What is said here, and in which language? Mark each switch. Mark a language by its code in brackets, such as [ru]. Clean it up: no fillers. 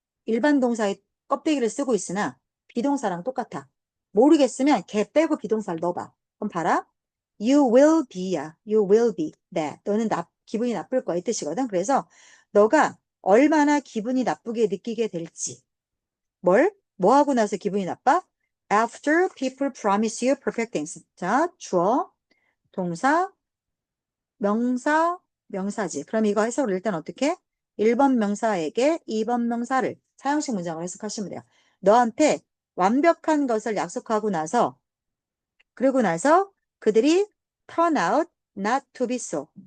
[ko] 일반 동사의 껍데기를 쓰고 있으나 비동사랑 똑같아. 모르겠으면 걔 빼고 비동사를 넣어봐. 그럼 봐라. [en] You will be야. You will be that. [ko] 너는 기분이 나쁠 거야 이 뜻이거든. 그래서 너가 얼마나 기분이 나쁘게 느끼게 될지. 뭐 하고 나서 기분이 나빠? [en] After people promise you perfect things. [ko] 자, 주어, 동사, 명사, 명사지. 그럼 이거 해석을 일단 어떻게? 1번 명사에게 2번 명사를 사형식 문장으로 해석하시면 돼요. 너한테 완벽한 것을 약속하고 나서 그리고 나서 그들이 [en] turn out not to be so.